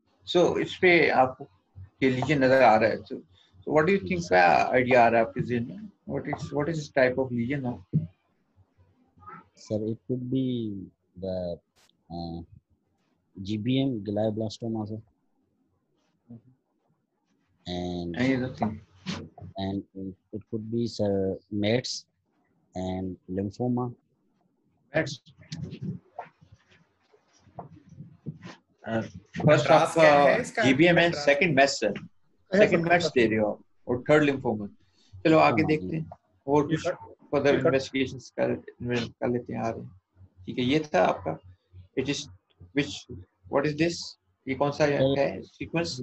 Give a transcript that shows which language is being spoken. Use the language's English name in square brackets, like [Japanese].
[Hindi] सो इस पे आपको ये लीजन नजर आ रहा है. [English] So what do you think [Hindi] का आइडिया आ रहा है आपके ज़हन में? [English] What is this type of lesion now? Sir, it could be the GBM, glioblastoma, sir. And any other thing? And it could be, sir, METS and lymphoma. METS. First of GBM and second METS, sir. [Hindi] Second METS दे रहे हो और third lymphoma. चलो आगे देखते हैं और कुछ further investigations कर लेते हैं. आ रहे हैं. ठीक है, ये था आपका. [English] It is which what is this? [Hindi] ये कौन सा है sequence?